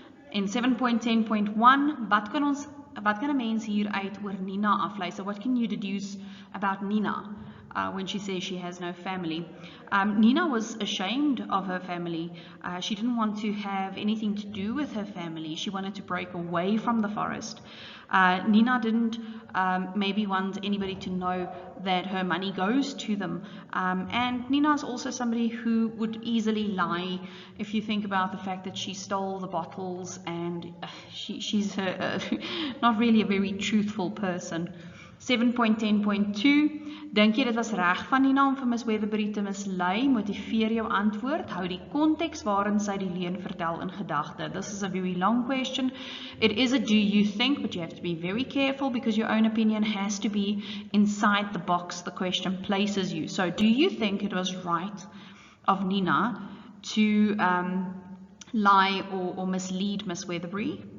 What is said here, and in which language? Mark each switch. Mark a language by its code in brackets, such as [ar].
[af] In 7.10.1, wat kan 'n mens hier uit oor Nina aflei? [en] So what can you deduce about Nina when she says she has no family? Nina was ashamed of her family. She didn't want to have anything to do with her family. She wanted to break away from the forest. Nina didn't maybe want anybody to know that her money goes to them. And Nina is also somebody who would easily lie. If you think about the fact that she stole the bottles, and she's not really a very truthful person. [af] 7.10.2, dink jy dit was reg van Nina om vir Miss Weatherbury te mislei? Motiveer jou antwoord. Hou die konteks waarin sy die leuen vertel in gedagte. [en] This is a very long question. It is a do you think, but you have to be very careful because your own opinion has to be inside the box the question places you. So do you think it was right of Nina to lie or mislead Miss Weatherbury?